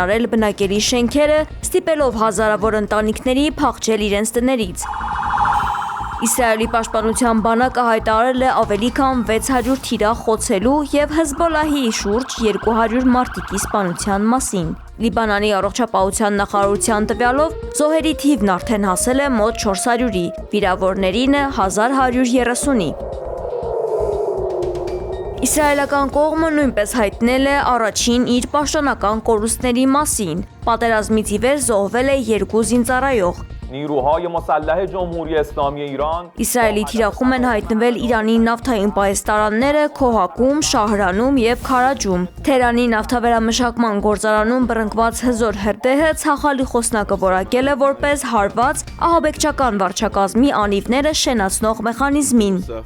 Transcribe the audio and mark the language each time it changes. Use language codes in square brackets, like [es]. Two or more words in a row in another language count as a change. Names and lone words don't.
[hy] արել բնակելի շենքերը, ստիպելով հազարավոր ընտանիքների փախչել իրենց տներից։ Իսրայելի պաշտպանության բանակը հայտարարել է ավելի քան 600 թիրախ խոցելու եւ Հեզբոլահի շուրջ 200 մարտիկի սպանության մասին։ Լիբանանի առողջապահության նախարարության տվյալով զոհերի թիվն արդեն հասել է մոտ 400-ի, վիրավորներինը 1130-ի։ Իսրայելական կողմը նույնպես հայտնել է առաջին իր պաշտոնական կորուստների մասին։ Պատերազմից ի վեր զոհվել է 2 զինծառայող։ [fa] نیروهای مسلح جمهوری اسلامی ایران [hy] Իսրայելի թիրախում են հայտնվել Իրանի նավթային պահեստարանները Քոհակում, Շահրանում եւ Քարաջում։ Թեհրանի նավթավերամշակման գործարանում բռնկված հզոր հրդեհը ցախալի խոսնակը որակել է որպես հարված ահաբեկչական վարչակազմի անիվները շենացնող մեխանիզմին։